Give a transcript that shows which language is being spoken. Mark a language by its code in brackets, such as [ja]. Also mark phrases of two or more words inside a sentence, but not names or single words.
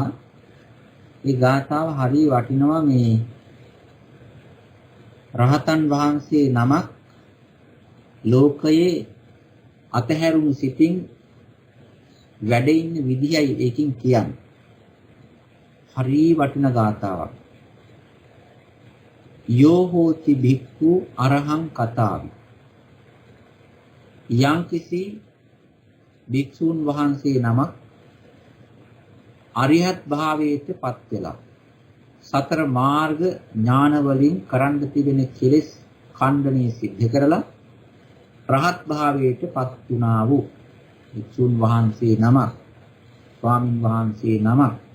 [si] ඒ ගාථාව හරිය වටිනවා. මේ රහතන් වහන්සේ නමක් ලෝකයේ අතහැරුණු සිතින් වැඩ ඉන්න විදිහයි ඒකින් කියන්නේ. හරිය වටින ගාථාවක්. [pi] යෝ හෝති භික්ඛු අරහං කතාවි. [si] යම්කිසි භික්ෂූන් වහන්සේ නමක් අරිහත් භාවයට පත් වෙලා සතර මාර්ග ඥාන වලින් කරන්න තිබෙන කෙලෙස් ඛණ්ඩනය සිද්ධ කරලා රහත් භාවයට පත් වුණා වූ භික්ෂූන් වහන්සේ නමක්, ස්වාමින් වහන්සේ නමක්